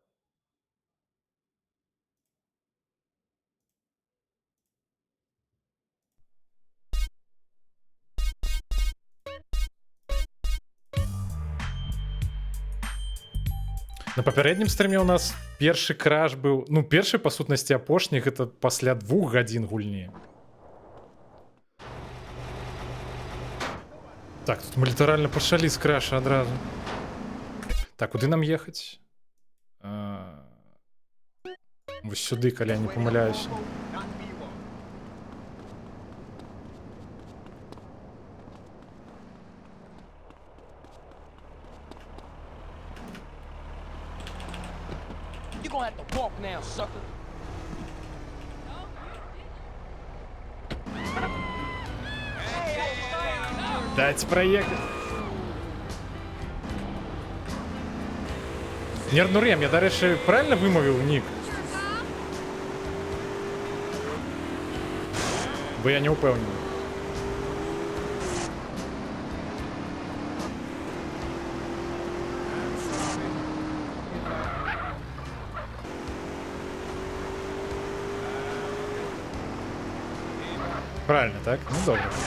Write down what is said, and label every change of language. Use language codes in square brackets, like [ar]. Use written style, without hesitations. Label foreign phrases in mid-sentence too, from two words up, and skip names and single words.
[be] На папярэднім стрыме у нас першы краш быў, ну першы па сутнасці апошні, гэта пасля 2 гадзін гульні. Так, тут мы літаральна пачалі з краша адразу. Так, куды нам ехаць? Вось сюды, калі я не памыляюся. [en] You gonna have to walk now, sucker. [ru] Дайте проехать. [be] Нернурем, я, дарэчы, правильно вымовіў нік? Бо я не упэўнены. Правильно, так? Ну, добре.